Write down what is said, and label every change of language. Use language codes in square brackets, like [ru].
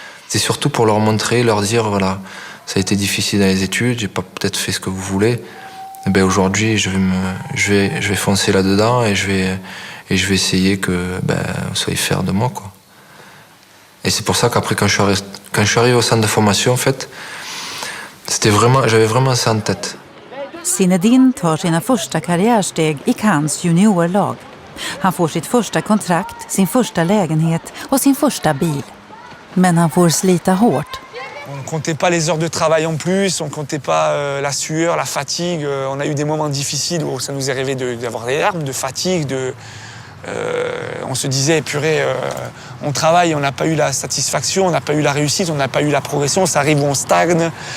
[fr] C'est surtout pour leur montrer, leur dire, voilà, ça a été difficile dans les études, j'ai pas peut-être fait ce que vous voulez. Et ben aujourd'hui, je vais foncer là-dedans et je vais essayer que vous soyez fiers de moi, quoi. Et c'est pour ça qu'après, quand je suis arrivé au centre de formation, en fait, j'avais vraiment ça en tête. [sv] Zinedine tar sina första karriärsteg i Cannes juniorlag. Han får sitt första kontrakt, sin första lägenhet och sin första bil. Men han får slita hårt. [fr] On ne comptait pas les heures de travail en plus, on ne comptait pas la sueur, la fatigue. On a eu des moments difficiles où ça nous est arrivé d'avoir des larmes, de fatigue. On se disait, purée, on travaille, on n'a pas eu la satisfaction, on n'a pas eu la réussite, on n'a pas eu la progression, ça arrive où on stagne.